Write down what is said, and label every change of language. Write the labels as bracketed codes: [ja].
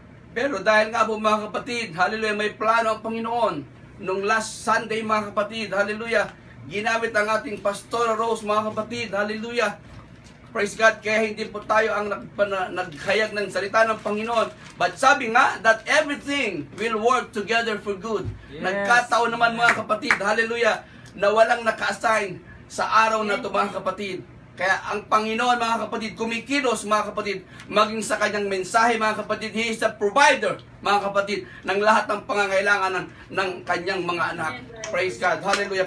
[tl] Pero dahil nga po, mga kapatid, hallelujah, may plano ang Panginoon. Nung last Sunday, mga kapatid, hallelujah, ginamit ang ating Pastor Rose, mga kapatid, hallelujah. Praise God, kaya hindi po tayo ang naghayag ng salita ng Panginoon. [en] But [tl] sabi nga, [en] that everything will work together for good. Yes. [tl] Nagkataon naman, mga kapatid, hallelujah, na walang naka-assign sa araw na ito, mga kapatid. Kaya ang Panginoon, mga kapatid, kumikilos, mga kapatid, maging sa kanyang mensahe, mga kapatid, [en] He is the provider, [tl] mga kapatid, ng lahat ng pangangailangan ng kanyang mga anak. Praise God. Hallelujah.